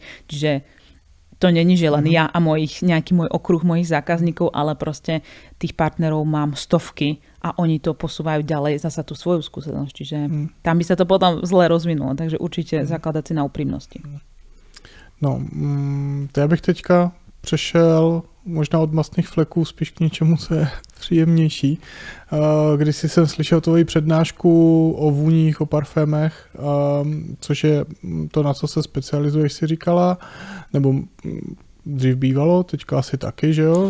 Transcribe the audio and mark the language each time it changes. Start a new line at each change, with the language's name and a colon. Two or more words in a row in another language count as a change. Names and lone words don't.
Slovak: Čiže to není, že len ja a nejaký môj okruh mojich zákazníkov, ale proste tých partnerov mám stovky a oni to posúvajú ďalej zasa tú svoju skúsenosť. Čiže tam by sa to potom zle rozvinulo. Takže určite zakladať si na úprimnosti.
Czech: No, to já bych teďka přešel možná od mastných fleků spíš k něčemu, co je příjemnější. Když jsem slyšel tvoji přednášku o vůních, o parfémech, což je to, na co se specializuješ, si říkala, nebo dřív bývalo, teďka asi taky, že jo?